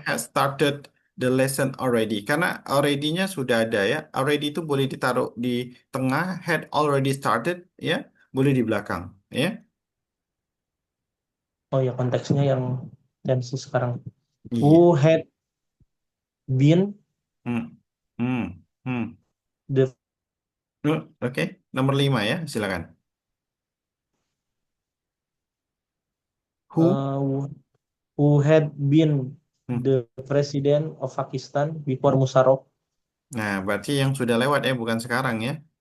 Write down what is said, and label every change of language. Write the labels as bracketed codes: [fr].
[en] Had started the lesson already. [id] Karena already-nya sudah ada ya. Already itu boleh ditaruh di tengah. [en] Had already started [id] ya. Boleh di belakang ya. oh ya konteksnya yang tensi sekarang. [en] Who [id] Iya. [en] had been Hmm. Hmm. Hmm. the [id] Oke, nomor 5 ya, silakan. [en] Who? who had been Hmm. the president of Pakistan before Musharraf? [id] Nah, berarti yang sudah lewat ya, bukan sekarang ya.